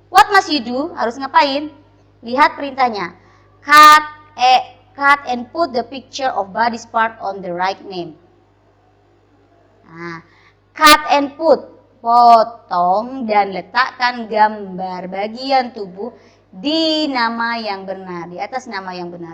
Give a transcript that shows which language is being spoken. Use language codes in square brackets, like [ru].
[en] What must you do? [id] Harus ngapain? Lihat perintahnya. [en] Cut and put the picture of body part on the right name. Nah, cut and put. [id] Potong dan letakkan gambar bagian tubuh di nama yang benar, di atas nama yang benar.